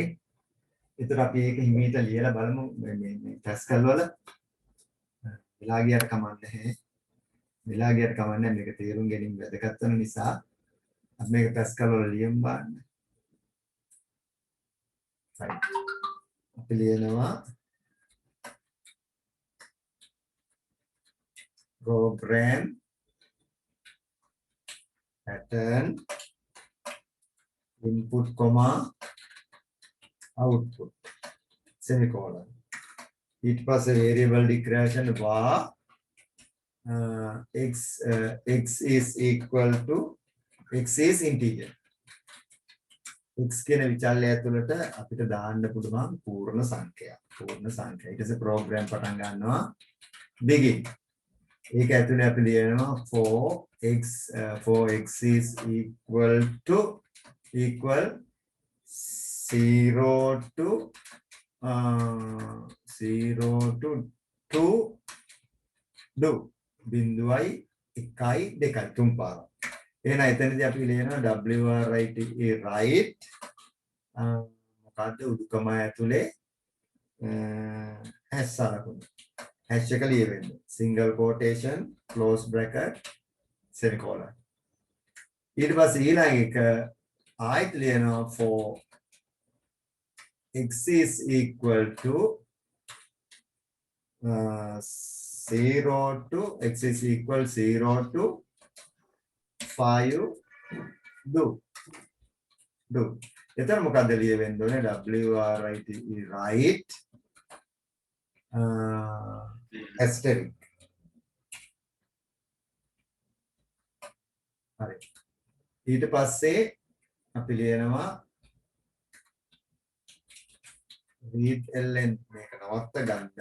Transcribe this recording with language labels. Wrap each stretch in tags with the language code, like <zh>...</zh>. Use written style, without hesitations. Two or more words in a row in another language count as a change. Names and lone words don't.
<si>ඒතර අපි ඒක හිමීට ලියලා බලමු මේ පැස්කල් වල. වෙලා ගියට කමන්නේ. වෙලා ගියට කමන්නේ මේක තේරුම් ගැනීම වැදගත් වෙන නිසා අපි මේක පැස්කල් වල ලියමු බලන්න. right. අපි ලියනවා</si> <en>program pattern input comma output semicolon.</en> <si>ඊට පස්සේ</si> <en>variable declaration var x is equal to x is integer.</en> <si>x කියන විචල්‍ය ඇතුළට අපිට දාන්න පුළුවන් පූර්ණ සංඛ්‍යාවක්. පූර්ණ සංඛ්‍යාව. ඊට පස්සේ ප්‍රෝග්‍රෑම් පටන් ගන්නවා begin. ඒක ඇතුලේ අපි ලියනවා</si> <en>4x is equal to 0 to 2 do</en> <si>බිඳුවයි 1යි 2යි තුන් පාරක්. එහෙනම් එතනදී අපි ලියනවා</si> <en>WRITE right</en> <si>මොකද්ද උඩුකම ඇතුලේ හැෂ් සලකුණ. හැෂ් එක ලියවෙන්න.</si> <en>single quotation close bracket semicolon.</en> <si>ඊට පස්සේ ඊළඟ එක ආයෙත් ලියනවා</si> <en>for x is equal to 0 to x is equal 0 to 5 do.</en> <si>එතන මොකද්ද ලියවෙන්න ඕනේ?</si> <en>WRITE right asterisk.</en> <si>හරි. ඊට පස්සේ අපි ලියනවා</si> <en>read ln</en> <si>මේක නවත්ත ගන්න.</si>